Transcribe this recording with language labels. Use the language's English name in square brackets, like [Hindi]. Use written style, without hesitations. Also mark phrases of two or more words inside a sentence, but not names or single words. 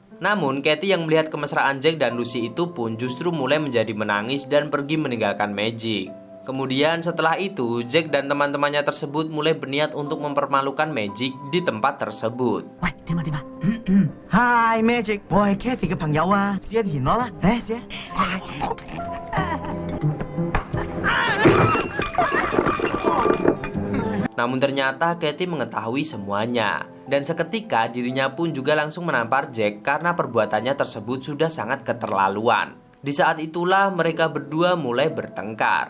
[Indonesian] Namun Katie yang melihat kemesraan Jack dan Lucy itu pun justru mulai menjadi menangis dan pergi meninggalkan Magic. Kemudian setelah itu Jack dan teman-temannya tersebut mulai berniat untuk mempermalukan Magic di tempat tersebut. Hai Magic, [Cantonese] 我係 Katie 嘅朋友啊，試一田螺啦，嚟試。 [Indonesian] Namun ternyata Katie mengetahui semuanya. Dan seketika dirinya pun juga langsung menampar Jack karena perbuatannya tersebut sudah sangat keterlaluan. Di saat itulah mereka berdua mulai bertengkar.